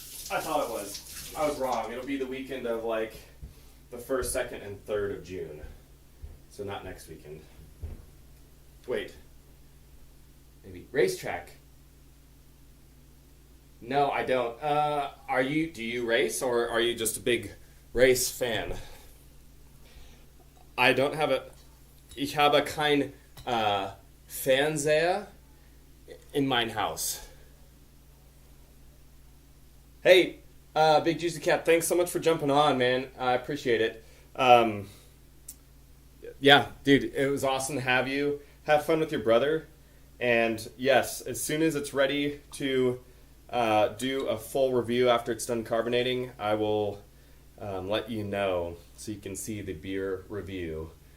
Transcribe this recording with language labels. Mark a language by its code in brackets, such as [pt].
[en] I thought it was. I was wrong. It'll be the weekend of like the 1st, 2nd, and 3rd of June. So not next weekend. Wait. Maybe racetrack. No, I don't. Do you race, or are you just a big race fan? I don't have [de] ich habe kein Fernseher in mein Haus. [en] Hey, Big Juicy Cat, thanks so much for jumping on, man. I appreciate it. Yeah, dude, it was awesome to have you. Have fun with your brother. And yes, as soon as it's ready to do a full review after it's done carbonating, I will let you know so you can see the beer review.